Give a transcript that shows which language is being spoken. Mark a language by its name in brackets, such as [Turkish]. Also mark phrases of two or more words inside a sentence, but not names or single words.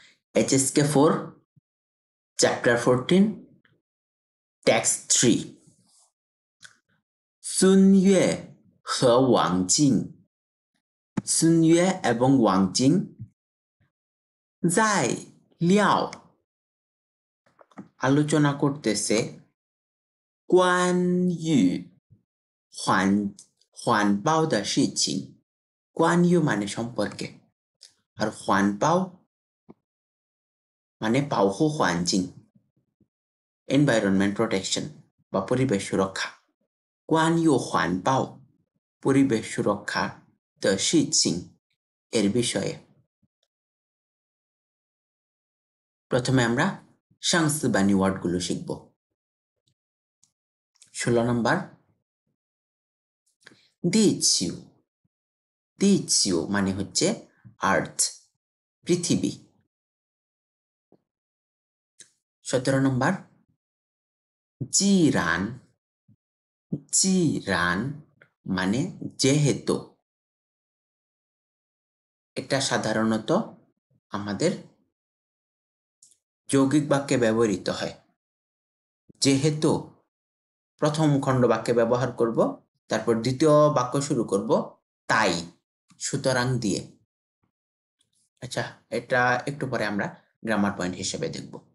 [English] HSK 4, Chapter 14, Text 3. [Chinese] 孙悦和王静 孙悦এবং王静 在聊 [Bangla] আলোচনা করতেছে [Chinese] 关于环保的事情 关于 [Bangla] মানে সম্পর্কে আর [Chinese] 环保 [Bangla] মানে [Chinese] 保护环境 [English] environment protection [Bangla] বা পরিবেশ সুরক্ষা [Chinese] 关于环保 [Bangla] পরিবেশ সুরক্ষা [Chinese] 的事情 [Bangla] এর বিষয়ে প্রথমে আমরা 上司 বাণী ওয়ার্ডগুলো শিখব 16 নম্বর [Chinese] 地球 地球 [Bangla] মানে হচ্ছে আর্থ পৃথিবী 17 নম্বর [Chinese] 既然 既然 [Bangla] মানে যেহেতু এটা সাধারণত আমাদের যৌগিক বাক্যে ব্যবহৃত হয় যেহেতু প্রথম খণ্ড বাক্যে ব্যবহার করব তারপর দ্বিতীয় বাক্য শুরু করব তাই সুতরাং দিয়ে আচ্ছা এটা একটু পরে আমরা গ্রামার পয়েন্ট হিসেবে দেখব